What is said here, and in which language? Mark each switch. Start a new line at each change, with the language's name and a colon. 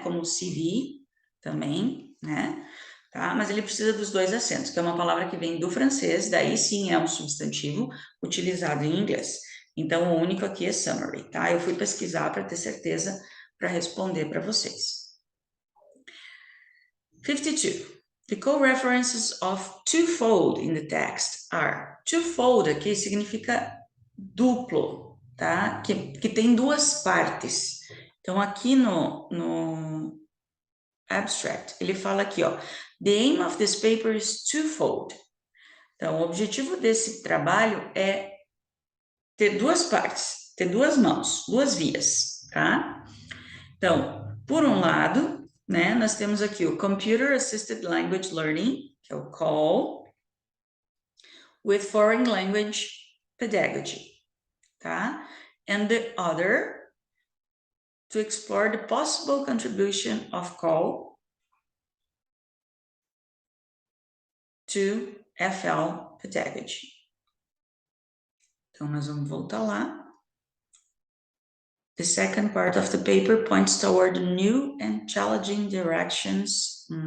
Portuguese: Como CV também, né? Tá? Mas ele precisa dos dois acentos, que é uma palavra que vem do francês, daí sim é um substantivo utilizado em inglês. Então, o único aqui é summary, tá? Eu fui pesquisar para ter certeza para responder para vocês. 52.
English: The co-references of twofold in the text are.
Portuguese: Twofold aqui significa duplo, tá? Que tem duas partes. Então, aqui no abstract, ele fala aqui, ó.
English: The aim of this paper is twofold.
Portuguese: Então, o objetivo desse trabalho é ter duas partes, ter duas mãos, duas vias, tá? Então, por um lado, né, nós temos aqui o Computer Assisted Language Learning, que é o CALL, with Foreign Language Pedagogy, tá?
English: And the other, to explore the possible contribution of CALL to FL Pedagogy.
Portuguese: Então, nós vamos voltar lá.
English: The second part of the paper points toward new and challenging directions.